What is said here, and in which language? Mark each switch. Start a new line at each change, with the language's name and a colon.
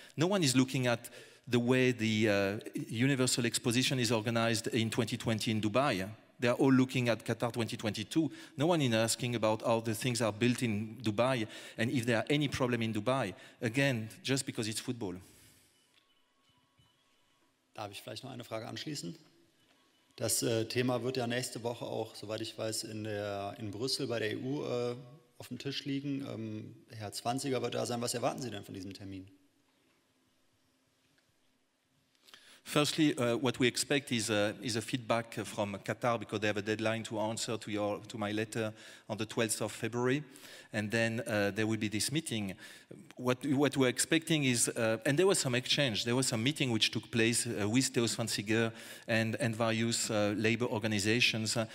English: No one is looking at the way the Universal Exposition is organized in 2020 in Dubai. They are all looking at Qatar 2022. No one is asking about how the things are built in Dubai and if there are any problem in Dubai. Again, just because it's football.
German: Darf ich vielleicht noch eine Frage anschließen? Das Thema wird ja nächste Woche auch, soweit ich weiß, in Brüssel bei der EU auf dem Tisch liegen. Herr Zwanziger wird da sein. Was erwarten Sie denn von diesem Termin?
English: Firstly, what we expect is a feedback from Qatar, because they have a deadline to answer to my letter on the 12th of February. And then there will be this meeting. What we're expecting is, and there was some exchange, there was some meeting which took place with Theo Zwanziger and various labor organizations.